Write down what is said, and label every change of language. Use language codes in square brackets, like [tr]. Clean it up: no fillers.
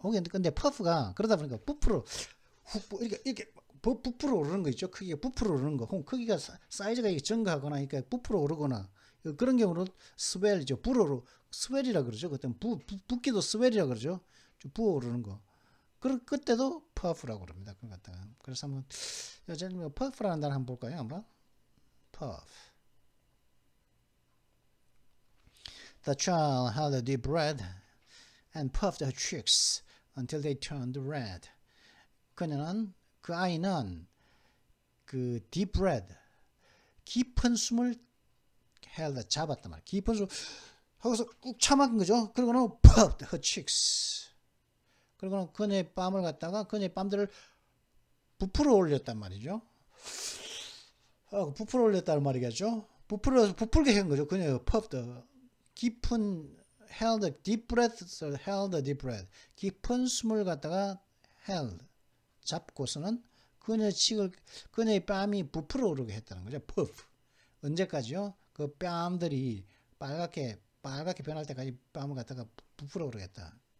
[ko] 근데 퍼프가 그러다 보니까 부풀어 이렇게 부풀어 오르는 거 있죠. 크기가 부풀어 오르는 거. 혹은 크기가 사이즈가 증가하거나, 그러니까 부풀어 오르거나 그런 경우는 스웰이죠. 불어로 스웰이라 그러죠. 그때 붓기도 스웰이라 그러죠. 좀 부어오르는 거. 그때도 puff라고 그럽니다. 그걸 갖다가. 그래서 한번 예를 뭐 puff라는 단어 한번 볼까요? 한번. puff. [en] The child held a deep breath and puffed her cheeks until they turned red. [ko] 그 아이는 그 deep breath, 깊은 숨을 held, 잡았단 말이야. 깊은 숨 하고서 꾹 참은 거죠. 그리고는 [en] puffed her cheeks. [ko] 그리고는 그녀의 뺨을 갖다가 그녀의 뺨들을 부풀어 올렸단 말이죠. 부풀어 올렸다는 말이겠죠. 부풀게 한 거죠. 그녀의 [en] puffed, 깊은 held, deep breath, held, deep breath. [ko] 깊은 숨을 갖다가 held, 잡고서는 그녀의 뺨이 부풀어 오르게 했다는 거죠. puff. 언제까지요? 그 뺨들이 빨갛게 변할 때까지 뺨을 갖다가 부풀어 오르겠다.